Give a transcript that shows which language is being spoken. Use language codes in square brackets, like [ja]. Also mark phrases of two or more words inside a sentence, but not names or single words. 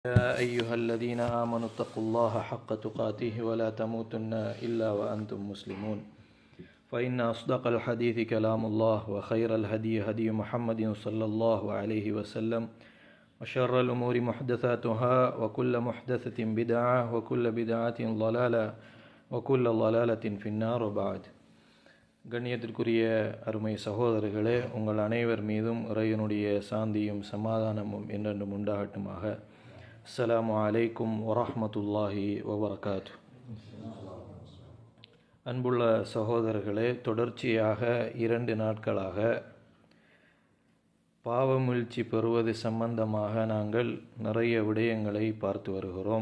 [ar] يا أيها الذين آمنوا اتقوا الله حق تقاته ولا تموتن إلا وأنتم مسلمون فإن أصدق الحديث كلام الله وخير الهدي هدي محمد صلى الله عليه وسلم وشر الأمور محدثاتها وكل محدثة بدعة وكل بدعة ضلالة وكل ضلالة في النار وبعد. [ta] கண்ணியத்திற்குரிய அருமை சகோதரர்களே, உங்கள் அனைவர் மீதும் இறைவனுடைய சாந்தியும் சமாதானமும் என்றென்றும் உண்டாகட்டுமாக. [ar] السلام عليكم ورحمة الله وبركاته. [ta] அன்புள்ள சகோதரர்களே, தொடர்ச்சியாக 2 நாட்களாக பாவமீழ்ச்சி பெறுவது சம்பந்தமாக நாங்கள் நிறைய விடயங்களை பார்த்து வருகிறோம்.